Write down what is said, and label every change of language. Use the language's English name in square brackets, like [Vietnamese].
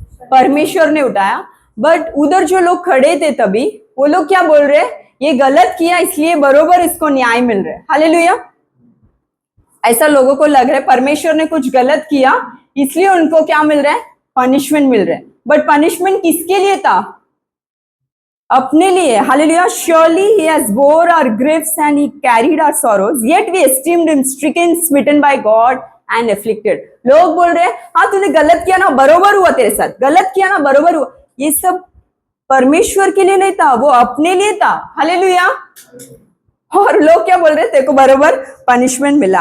[Hindi] परमेश्वर ने उठाया। बट उधर जो लोग खड़े थे तभी, वो लोग क्या बोल रहे? ये गलत किया इसलिए बरोबर इसको न्याय मिल रहा है, हालेलुया। ऐसा लोगों को लग रहा है परमेश्वर ने कुछ गलत किया इसलिए उनको क्या मिल रहा है? पनिशमेंट मिल रहा है। बट पनिशमेंट किसके लिए था? अपने लिए, hallelujah. [English] Surely he has bore our griefs and he carried our sorrows, yet we esteemed him stricken, smitten by God and afflicted. [Hindi] लोग बोल रहे हैं, हाँ तूने गलत किया ना, बरोबर हुआ तेरे साथ, गलत किया ना, बरोबर हुआ। ये सब परमेश्वर के लिए नहीं था, वो अपने लिए था, हालेलुया। और लोग क्या बोल रहे? तेरे को बरोबर पनिशमेंट मिला।